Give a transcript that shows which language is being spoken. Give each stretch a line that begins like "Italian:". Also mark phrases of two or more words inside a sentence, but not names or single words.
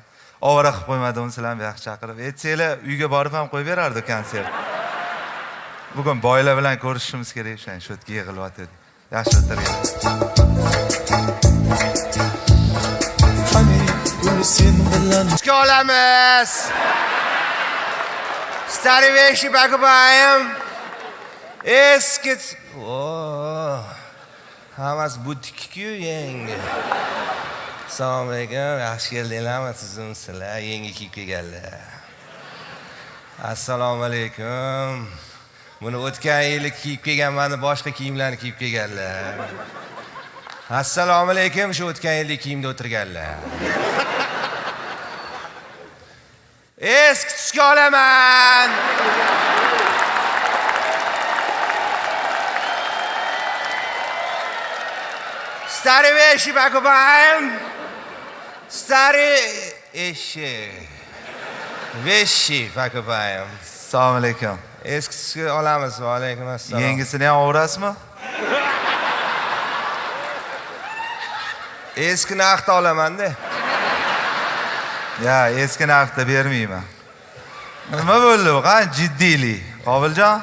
Uzbek: Ovora qilib qo'ymadim sizlarni yaxshi chaqirib. Aytsanglar, uyga borib ham qo'yib berardi konsert. Bugun boylar bilan ko'rishimiz kerak, o'shan shu yerga yig'ilyotdi. Yaxshi o'tirgan. Qani sen bilan olamiz.
Russian: Старый вещи покупаем.
Uzbek: Eski. Hammasi butik-ku yangi. Assalomu alaykum. Yaxshi keldinglarmi sizlar? Yangi kiyib kelganlar. Assalomu alaykum. Buni o'tgan yili kiyib kelganman, boshqa kiyimlarni kiyib kelganlar. Assalomu alaykum. Shu o'tgan yillik kiyimda o'tirganlar. Eski tusga olaman.
Russian: Старые вещи покупаем. Старые вещи покупаем.
Uzbek: Assalomu alaykum. Eski tusga olamiz. Va alaykum assalom. Yangisini ham o'rasizmi? Eski narxda olaman-da. Ya, eski narxda bermayman. Nima bo'ldi? Qani jiddiylik? Qobiljon?